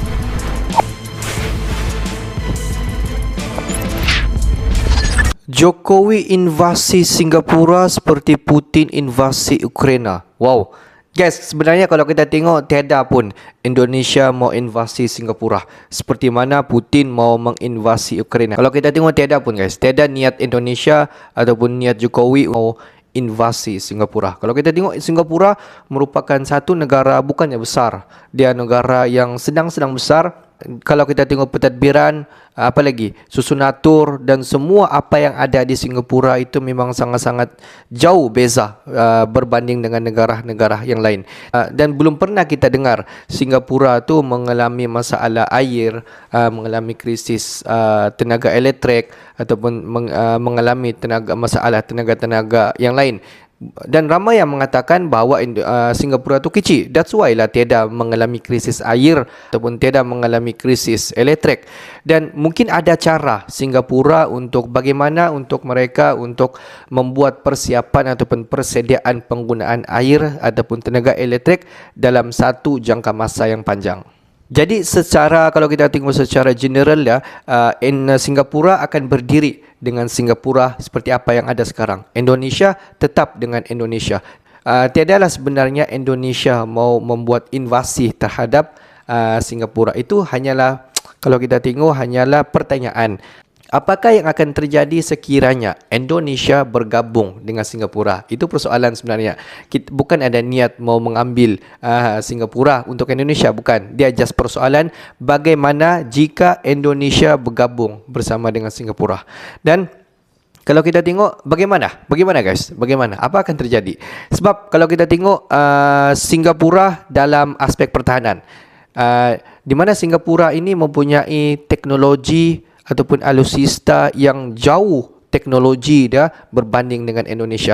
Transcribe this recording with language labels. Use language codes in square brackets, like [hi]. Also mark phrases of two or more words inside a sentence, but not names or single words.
[ms] Jokowi invasi Singapura seperti Putin invasi Ukraina. Wow. Guys, sebenarnya kalau kita tengok tiada pun Indonesia mau invasi Singapura seperti mana Putin mau menginvasi Ukraina. Kalau kita tengok tiada pun guys, tiada niat Indonesia ataupun niat Jokowi mau invasi Singapura. Kalau kita tengok Singapura merupakan satu negara bukannya besar. Dia negara yang sedang-sedang besar. Kalau kita tengok pentadbiran, apa lagi, susun atur dan semua apa yang ada di Singapura itu memang sangat-sangat jauh beza berbanding dengan negara-negara yang lain. Dan belum pernah kita dengar Singapura tu mengalami masalah air, mengalami krisis tenaga elektrik ataupun mengalami masalah tenaga-tenaga yang lain. Dan ramai yang mengatakan bahawa Singapura tu kecil. [en] That's why [ms] lah tiada mengalami krisis air ataupun tiada mengalami krisis elektrik. Dan mungkin ada cara Singapura untuk bagaimana untuk mereka untuk membuat persiapan ataupun persediaan penggunaan air ataupun tenaga elektrik dalam satu jangka masa yang panjang. Jadi kalau kita tengok secara general ya, Singapura akan berdiri dengan Singapura seperti apa yang ada sekarang. Indonesia tetap dengan Indonesia. Tiadalah sebenarnya Indonesia mau membuat invasi terhadap Singapura. Itu hanyalah, kalau kita tengok, hanyalah pertanyaan. Apakah yang akan terjadi sekiranya Indonesia bergabung dengan Singapura? Itu persoalan sebenarnya. Bukan ada niat mau mengambil Singapura untuk Indonesia, bukan. Dia just persoalan bagaimana jika Indonesia bergabung bersama dengan Singapura. Dan kalau kita tengok bagaimana guys? Bagaimana? Apa akan terjadi? Sebab kalau kita tengok Singapura dalam aspek pertahanan, di mana Singapura ini mempunyai teknologi ataupun alutsista yang jauh teknologi dia berbanding dengan Indonesia.